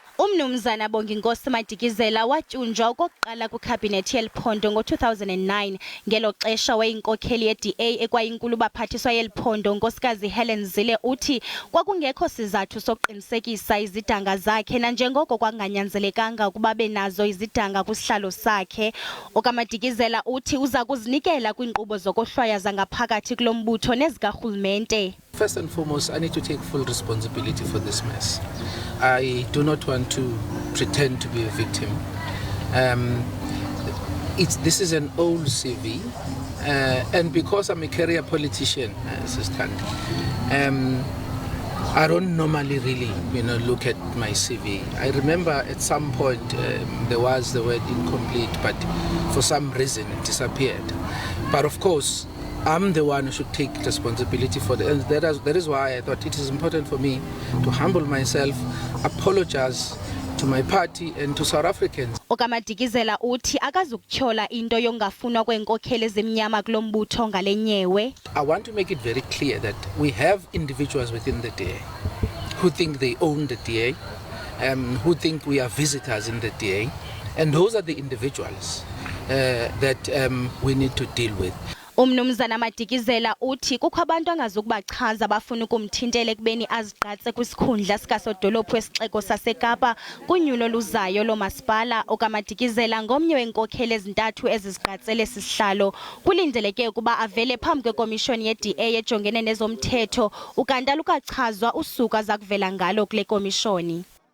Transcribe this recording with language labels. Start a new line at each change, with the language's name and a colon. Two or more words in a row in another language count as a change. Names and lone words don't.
Xhosa: Umnumzana Bonginkosi Madikizela watyunjwa okokuqala kwikhabhinethi yeliphondo ngo-2009 ngelo xesha wayeyinkokheli yeDA ekwayinkulu-baphathiswa yeliphondo unkosikazi Helen Zille Uthi kwakungekho sizathu sokuqinisekisa izidanga zakhe nanjengoko kwanganyanzelekanga ukuba benazo izidanga kwisihlalo sakhe. OkaMadikizela uthi uza kuzinikela kwiinkqubo zokohlwaya zangaphakathi kulo mbutho nezikarhulumente.
English: First and foremost, I need to take full responsibility for this mess. I do not want to pretend to be a victim. This is an old CV, and because I'm a career politician, I don't normally really, look at my CV. I remember at some point there was the word incomplete, but for some reason it disappeared. But of course, I'm the one who should take responsibility for that. And that is why I thought it is important for me to humble myself, apologize to my party and to South Africans.
Xhosa: OkaMadikizela uthi akazukutyhola into yongafunwa kweenkokheli ezimnyama kulo mbutho ngale nyewe.
English: I want to make it very clear that we have individuals within the DA who think they own the DA, who think we are visitors in the DA, and those are the individuals that we need to deal with.
Xhosa: Umnumzana Madikizela uthi kukho abantu angazukubachaza abafuna ukumthintela ekubeni azigqatse kwisikhundla sikasodolophu wesixeko saseKapa kunyulo luzayo lomasipala. OkaMadikizela ngomnye weenkokheli ezintathu ezizigqatsele sisihlalo. Kulindeleke ukuba avele phambi kwekomishoni yeDA ejongene nezomthetho ukanti alukachazwa usuku aza kuvela ngalo kule komishoni.